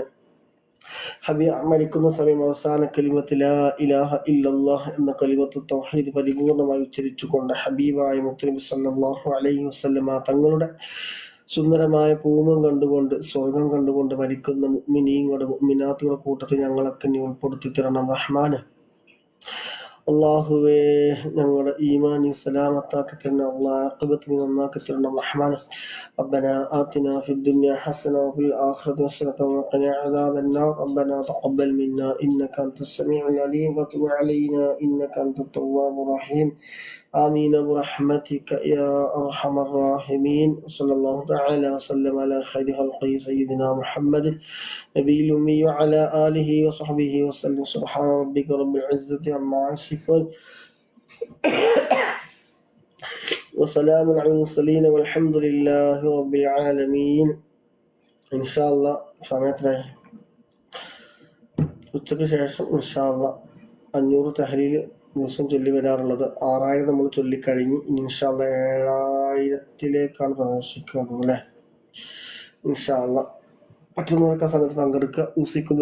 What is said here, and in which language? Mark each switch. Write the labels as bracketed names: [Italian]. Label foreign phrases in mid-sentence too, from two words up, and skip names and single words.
[Malayalam] മരിക്കുന്ന സമയം അവസാന കലിമത്ത് [Arabic] لا إله إلا الله [Malayalam] എന്ന കലിമത്ത് തൗഹീദ് പരിപൂർണമായി ഉച്ചരിച്ചുകൊണ്ട് ഹബീബായ മുത്തുനബി [Arabic] صلى الله عليه وسلم [Malayalam] തങ്ങളുടെ സുന്ദരമായ പൂമം കണ്ടുകൊണ്ട് സ്വർഗം കണ്ടുകൊണ്ട് മരിക്കുന്ന മുഅ്മിനീങ്ങളുടെ മുഅ്മിനാത്തുകളുടെ കൂട്ടത്തിൽ ഞങ്ങളൊക്കെ നീ ഉൾപ്പെടുത്തി തരണം റഹ്മാന്. അള്ളാഹുവേ, ഞങ്ങളുടെ ഈമാനി സലാമത്താക്കി തരണം. അള്ളാഹ് ആഖിബത്ത് നീ നന്നാക്കി തരണം റഹ്മാന്. [Arabic] ربنا آتنا في الدنيا حسنة وفي الآخرة حسنة وقنا عذاب النار. ربنا تقبل منا إنك أنت السميع العليم وتب علينا إنك أنت التواب الرحيم. آمين برحمتك يا أرحم الراحمين. صلى الله تعالى وسلم على خير خلقه سيدنا محمد نبي الأمي وعلى آله وصحبه وسلم. سبحان ربك رب العزة عما يصفون وسلام على المرسلين والحمد لله رب العالمين. إن شاء الله [Malayalam] സമയത്തിനായി ഉച്ചയ്ക്ക് ശേഷം [Arabic] إن شاء الله [Malayalam] 500 തഹ്ലീൽ ദിവസം ചൊല്ലി വരാറുള്ളത്. 6000 നമ്മൾ ചൊല്ലിക്കഴിഞ്ഞ് [Arabic] إن شاء الله [Malayalam] 7000-ലേക്കാണ് പ്രവേശിക്കുന്നത് അല്ലേ. [Arabic] إن شاء الله [Malayalam] പറ്റുന്നവർക്ക് ആ സമയത്ത് പങ്കെടുക്കുക.